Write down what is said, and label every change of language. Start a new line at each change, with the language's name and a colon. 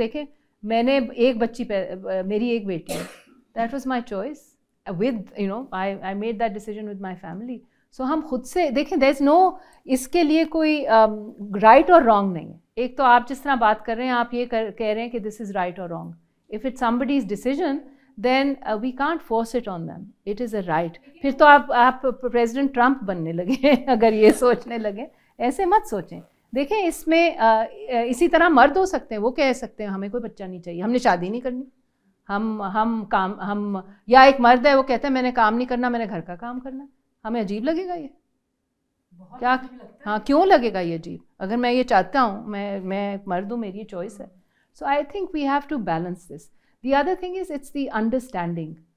Urdu: دیکھیں میں نے ایک بچی پہ, میری ایک بیٹی ہے,
English: That was my choice with I made that decision with my family.
Urdu: سو ہم خود سے دیکھیں,
English: there is no,
Urdu: اس کے لیے کوئی رائٹ اور رانگ نہیں ہے. ایک تو آپ جس طرح بات کر رہے ہیں, آپ یہ کہہ رہے ہیں کہ
English: this is right
Urdu: اور wrong.
English: If it's somebody's decision then we can't force it on them. It is a right.
Urdu: پھر تو آپ پریزیڈنٹ ٹرمپ بننے لگے اگر یہ سوچنے لگے. ایسے مت سوچیں. دیکھیں اس میں اسی طرح مرد ہو سکتے ہیں, وہ کہہ سکتے ہیں ہمیں کوئی بچہ نہیں چاہیے, ہم نے شادی نہیں کرنی, ہم یا ایک مرد ہے وہ کہتا ہے میں نے کام نہیں کرنا, میں نے گھر کا کام کرنا, ہمیں عجیب لگے گا یہ کیا؟ ہاں کیوں لگے گا یہ عجیب؟ اگر میں یہ چاہتا ہوں, میں ایک مرد ہوں, میری چوائس ہے.
English: So I think we have to balance this. The other thing is it's the understanding.